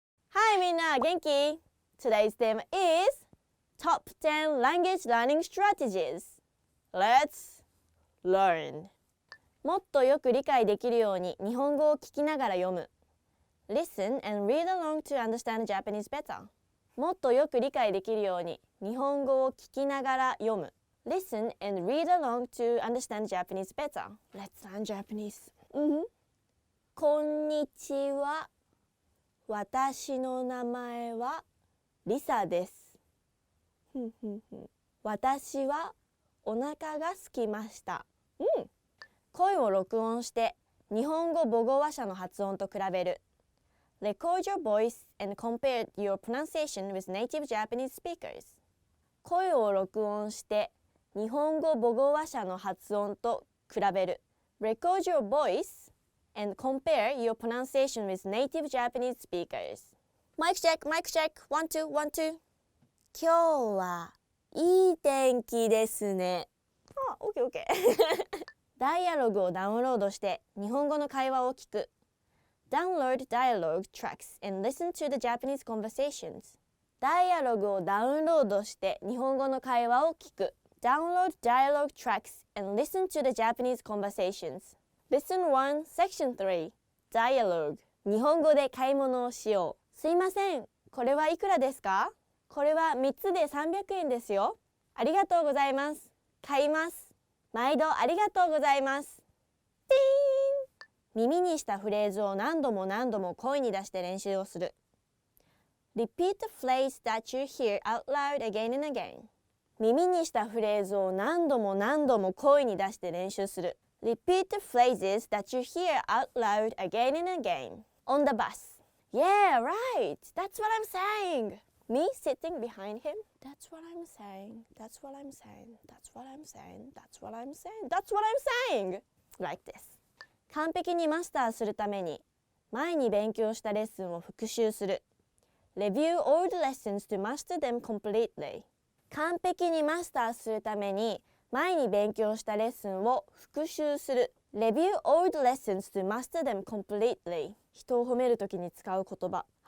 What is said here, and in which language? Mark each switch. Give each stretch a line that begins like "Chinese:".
English: Hi
Japanese: みんな元気
English: Today's theme is Top 10 Language Learning Strategies. Let's learn.
Japanese: もっとよく理解できるように日本語を聞きながら読む。
English: Listen and read along to understand Japanese better.
Japanese: もっとよく理解できるように日本語を聞きながら読む。
English: Listen and read along to understand Japanese better. Let's learn Japanese.
Japanese: こんにちは。私の名前はリサです。私はお腹が空きました。声を録音して日本語母語話者の発音と比べる。
English: Record your voice and compare your pronunciation with native Japanese speakers.
Japanese: 声を録音して日本語母語話者の発音と比べる。
English: Record your voice and compare your pronunciation with native Japanese speakers. Mic check, 1, 2, 1, 2.
Japanese: 今日はいい天気ですね。あ、オッケーオッケー。ダイアログをダウンロードして日本語の会話を聞く。
English: Download dialogue tracks and listen to the Japanese conversations.
Japanese: ダイアログをダウンロードして日本語の会話を聞く。
English: Download dialogue tracks and listen to the Japanese conversations. Lesson 1, Section 3. Dialogue.
Japanese: 日本語で買い物をしよう。すいません。これはいくらですか？これは3つで300円ですよ。ありがとうございます。買います。毎度ありがとうございます。ピーン。耳にしたフレーズを何度も何度も声に出して練習をする。
English: Repeat the phrase that you hear out loud again and again.
Japanese: 耳にしたフレーズを何度も何度も声に出して練習する。
English: Repeat the phrases that you hear out loud again and again. On the bus. Yeah, right. That's what I'm saying. Me sitting behind him. That's what I'm saying. That's what I'm saying. That's what I'm saying. That's what I'm saying. That's what I'm saying. Like this.
Japanese: 完璧にマスターするために前に勉強したレッスンを復習する。
English: Review all the lessons to master them completely.
Japanese: 完璧にマスターするために前に勉強したレッスンを復習する。
English: Review all the lessons to master them completely.
Japanese: 人を褒めるときに使う言葉。